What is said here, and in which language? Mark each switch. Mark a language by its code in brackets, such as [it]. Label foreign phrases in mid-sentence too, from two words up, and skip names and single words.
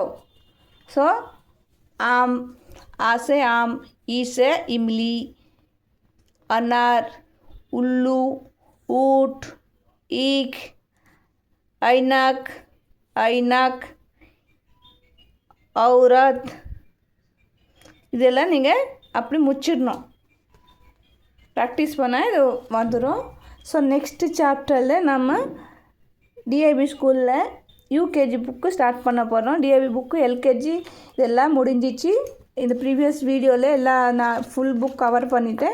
[hi] सो आम, आ से आम, ई से इमली, अनार, उल्लू, ऊँट, ईख, ऐनक, औरत. [ta] இதெல்லாம் நீங்கள் அப்படி முச்சிடணும். ப்ராக்டிஸ் பண்ணால் இது வந்துடும். ஸோ [en] next chapter [ta] நம்ம டிஏபி ஸ்கூலில் [en] UKG book [ta] ஸ்டார்ட் பண்ண போகிறோம். டிஏபி புக்கு எல்கேஜி இதெல்லாம் முடிஞ்சிச்சு. இந்த [en] previous video [ta] எல்லாம் நான் [en] full book cover [ta] பண்ணிவிட்டேன்.